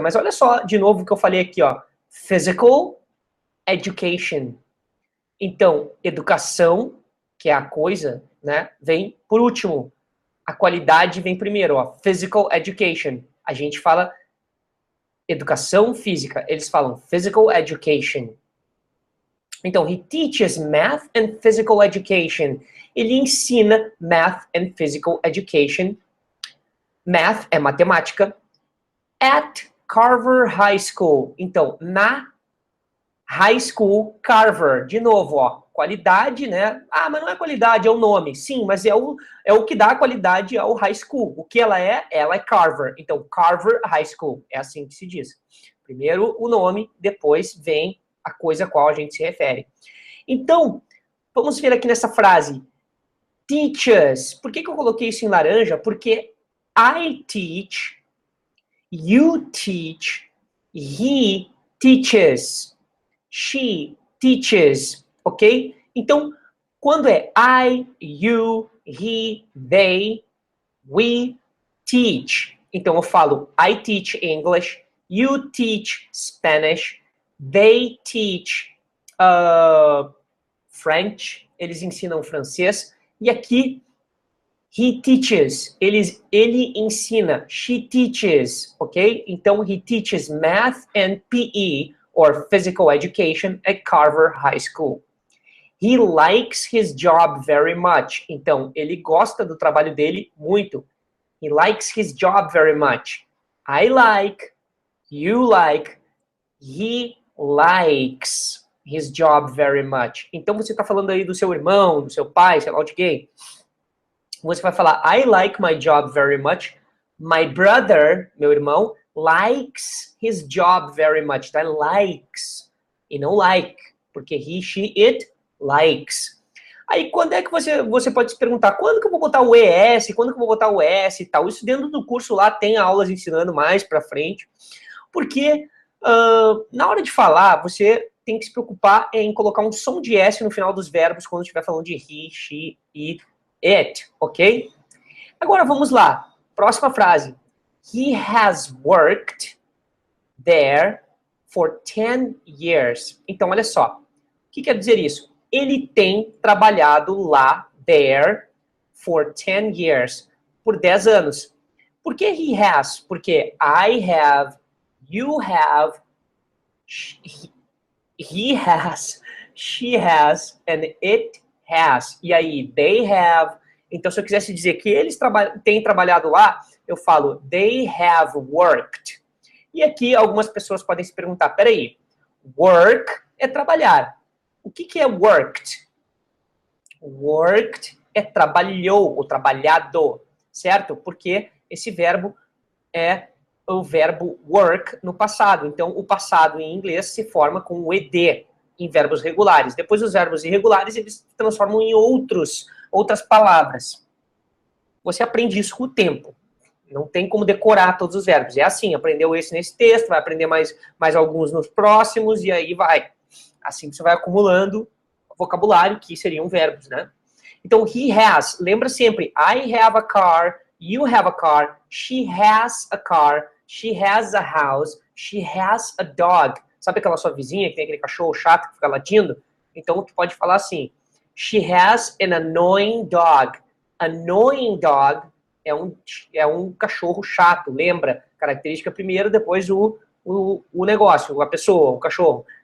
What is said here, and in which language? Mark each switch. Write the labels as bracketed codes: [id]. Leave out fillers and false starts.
[pt] Mas olha só, de novo, o que eu falei aqui, ó. Physical Education. Então, educação, que é a coisa, né, vem por último. A qualidade vem primeiro, ó. Physical Education. A gente fala educação física. Eles falam Physical Education. [en] Então, he teaches math and physical education. [pt] Ele ensina [en] math and physical education. Math [pt] é matemática. [en] At Carver High School. [pt] Então, na High School Carver, de novo, ó, qualidade, né? Ah, mas não é qualidade, é o nome. Sim, mas é o que dá qualidade ao high school. O que ela é? Ela é Carver. Então, Carver High School, é assim que se diz. Primeiro o nome, depois vem a coisa a qual a gente se refere. Então, vamos ver aqui nessa frase. Teaches. Por que eu coloquei isso em laranja? Porque [en] I teach, you teach, he teaches. She teaches, ok? [pt] Então, quando é [en] I, you, he, they, we teach. [pt] Então, eu falo [en] I teach English, you teach Spanish, they teach French, [pt] eles ensinam francês. E aqui, [en] he teaches, [pt] ele ensina, [en] she teaches, ok? Então, he teaches math and PE, or physical education at Carver High School. He likes his job very much. [pt] Então, ele gosta do trabalho dele muito. [en] He likes his job very much. I like, you like, he likes his job very much. [pt] Então, você está falando aí do seu irmão, do seu pai, sei lá de quem. Você vai falar, [en] I like my job very much. My brother, [pt] meu irmão, [en] likes his job very much. [pt] Tá? Likes. E não like. Porque [en] he, she, it likes. [pt] Aí, quando é que você pode se perguntar, quando que eu vou botar o ES, quando que eu vou botar o S e tal? Isso dentro do curso lá tem aulas ensinando mais pra frente. Porque na hora de falar, você tem que se preocupar em colocar um som de S no final dos verbos quando estiver falando de he, she, it, ok? Agora vamos lá. Próxima frase. [en] He has worked there for 10 years. [pt] Então, olha só. O que quer dizer isso? Ele tem trabalhado lá, there, for 10 years. Por 10 anos. Por que he has? [en] Porque I have, you have, he has, she has, and it has. [pt] E aí, [en] they have. [pt] Então, se eu quisesse dizer que eles têm trabalhado lá, eu falo, [en] they have worked. [pt] E aqui, algumas pessoas podem se perguntar, peraí, work é trabalhar. O que é worked? Worked é trabalhou, ou trabalhado, certo? Porque esse verbo é o verbo work no passado. Então, o passado em inglês se forma com o ed em verbos regulares. Depois, os verbos irregulares, eles se transformam em outras palavras. Você aprende isso com o tempo. Não tem como decorar todos os verbos. É assim, aprendeu esse nesse texto, vai aprender mais alguns nos próximos, e aí vai. Assim você vai acumulando vocabulário, que seriam verbos, né? [en] Então, he has, [pt] lembra sempre, [en] I have a car, you have a car, she has a car, she has a house, she has a dog. [pt] Sabe aquela sua vizinha que tem aquele cachorro chato que fica latindo? Então, tu pode falar assim, [en] she has an annoying dog. [pt] Annoying dog é um cachorro chato, lembra? Característica primeiro, depois o negócio, a pessoa, o cachorro.